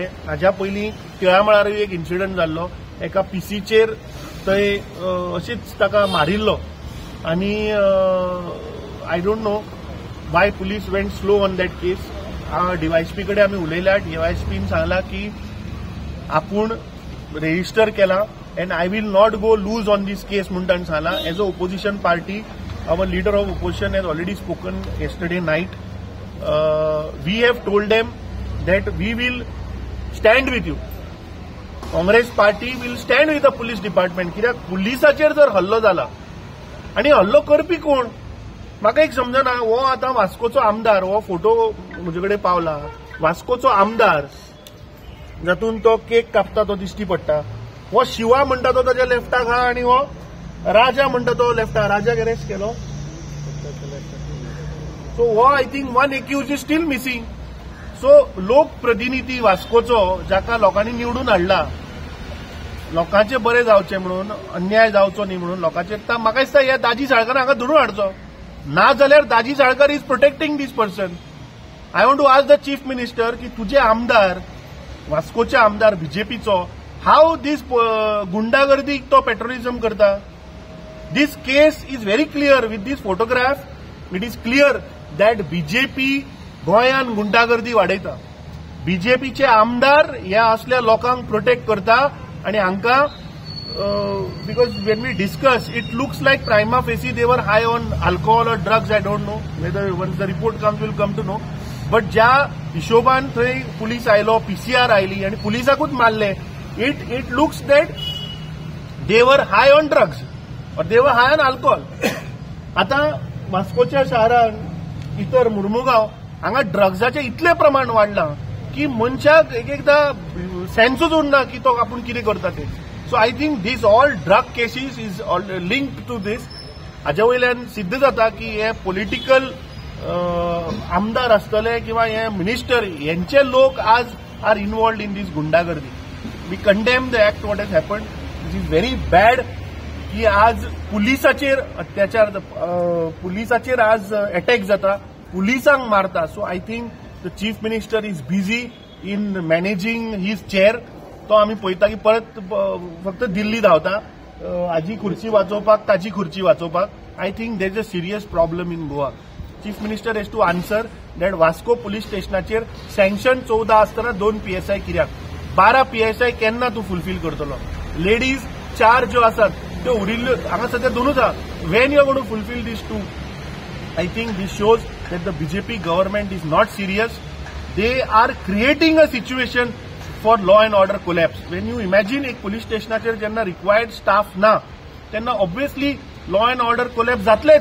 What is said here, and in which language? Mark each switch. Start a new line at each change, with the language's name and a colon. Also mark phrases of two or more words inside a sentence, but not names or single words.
Konkani: हाज्या पयलीं तिळामळारूय एक इन्सिडेंट जाल्लो. एका PCचेर थंय अशीच ताका मारिल्लो आनी
English: I don't know why police went slow on that case.
Konkani: DYSP कडेन आमी उलयल्या. DYSPन सांगला की आपूण रेजिस्टर केला
English: and I will not go loose on this case
Konkani: म्हणून सांगला.
English: as a opposition party, our leader of opposition has already spoken yesterday night. We have told them that we will stand with you. Congress party will stand with the police department.
Konkani: कित्याक पुलिसाचेर जर हल्लो जाला आणि हल्लो करपी कोण म्हाका एक समजना. हो आतां वास्कोचो आमदार, हो फोटो म्हजे कडेन पावला. वास्कोचो आमदार जातून तो केक कापता तो दिश्टी पडटा. हो शिवा म्हणटा तो ताच्या लेफ्टाक आहा आनी हो राजा म्हणटा तो लेफ्टाक. राजाक अरेस्ट केलो.
English: so हो I think 1 accused is still missing.
Konkani: सो लोकप्रतिनिधी वास्कोचो जाका लोकांनी निवडून हाडला लोकांचे बरें जावचें म्हणून, अन्याय जावचो न्ही म्हणून लोकांचेर म्हाका दिसता ह्या दाजी साळकार हांगा धरून हाडचो. ना जाल्यार
English: Daji Salkar is protecting this person. I want to ask the Chief Minister
Konkani: की तुजे आमदार वास्कोचे आमदार बीजेपीचो हाव दीस गुंडागर्दीक तो पेट्रोलिझम करता.
English: this case is very clear with this photograph. it is clear that BJP
Konkani: गोंयान गुंडागर्दी वाडयता. बीजेपीचे आमदार ह्या असल्या लोकांक प्रोटेक्ट करता आणि हांकां
English: because when we discuss it looks like prima facie they were high on alcohol or drugs. I don't know whether once the report comes will come to know.
Konkani: बट ज्या हिशोबान थंय पुलीस आयलो, PCR आयली आणि पुलिसाकूच मारले.
English: It looks that they were high on drugs or they were high on alcohol.
Konkani: आता वास्कोच्या शारान इतर मुर्मुगांव हांगा ड्रग्साचे इतले प्रमाण वाडलां की मनशाक एकदा सेन्सूच उरना की तो आपूण कितें करता ते.
English: so I think this all drug cases is linked to this.
Konkani: हाज्या वयल्यान सिद्ध जाता की हे पॉलिटिकल आमदार आसतले किंवा हे मिनिस्टर यांचे लोक आज
English: are involved in this
Konkani: गुंडागर्दी.
English: We condemn the act what has happened, it is very bad
Konkani: की आज पुलिसाचेर अत्याचार पुलिसाचेर आज अटॅक जाता, पुलिसांक मारता.
English: so I think the Chief Minister is busy in managing his chair.
Konkani: तो आम्ही पळयता की परत फक्त दिल्ली धांवता हाजी खुर्ची वाचोवपाक, ताजी खुर्ची वाचोवपाक.
English: I think there is a serious problem in Goa. Chief Minister has to answer that Vasco police
Konkani: स्टेशनाचेर सँक्शन 14 आसतना 2 PSI कित्याक, 12 PSI केन्ना तूं फुलफील करतलो. लेडीज 4 ज्यो आसात त्यो उरिल्ल्यो हांगा सध्या 2च आहा.
English: when you are going to fulfil this 2? I think this shows that the BJP government is not serious. they are creating a situation for law and order collapse. when you imagine
Konkani: एक पुलीस स्टेशनाचेर जेन्ना रिक्वायर्ड स्टाफ ना तेन्ना ऑब्वियसली
English: law and order collapse
Konkani: जातलेच.